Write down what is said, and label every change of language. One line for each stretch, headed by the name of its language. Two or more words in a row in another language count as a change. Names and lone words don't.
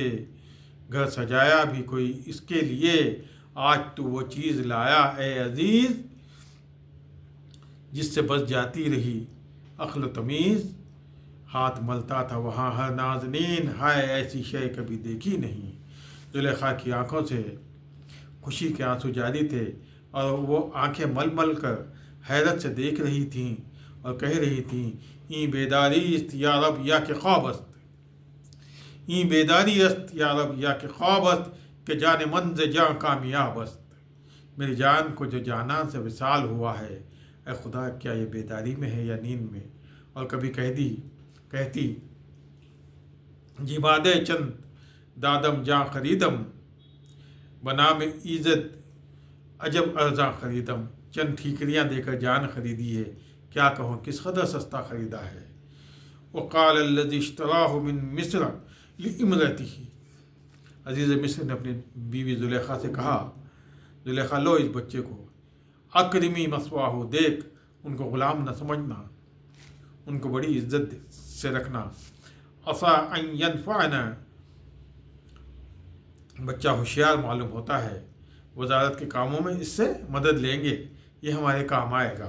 Urdu: گھر سجایا بھی کوئی اس کے لیے، آج تو وہ چیز لایا اے عزیز جس سے بس جاتی رہی عقل و تمیز. ہاتھ ملتا تھا وہاں ہر نازنین، ہائے ایسی شے کبھی دیکھی نہیں. زلیخا کی آنکھوں سے خوشی کے آنسو جاری تھے اور وہ آنکھیں مل مل کر حیرت سے دیکھ رہی تھیں اور کہہ رہی تھیں
Persian: این بیداری است یا رب یا کہ خواب است. این بیداری است یا رب یا کہ خواب است کہ جان من ز جان کامیاب است.
Urdu: میری جان کو جو جانا سے وصال ہوا ہے، اے خدا کیا یہ بیداری میں ہے یا نیند میں؟ اور کبھی کہتی جی
Persian: بادے چند دادم جاں خریدم، بنام ایزد عجب ارزاں خریدم.
Urdu: چند ٹھیکریاں دے کر جان خریدی ہے، کیا کہوں کس قدر سستا خریدا ہے.
Arabic: وقال الذی اشتراہ من مصر لامرأتہ.
Urdu: عزیز مصر نے اپنی بیوی زلیخا سے کہا، زلیخا لو اس بچے کو،
Arabic: اکرمی مثواہ،
Urdu: دیکھ ان کو غلام نہ سمجھنا، ان کو بڑی عزت سے رکھنا.
Arabic: عسیٰ ان ینفعنا،
Urdu: بچہ ہوشیار معلوم ہوتا ہے، وزارت کے کاموں میں اس سے مدد لیں گے، یہ ہمارے کام آئے گا.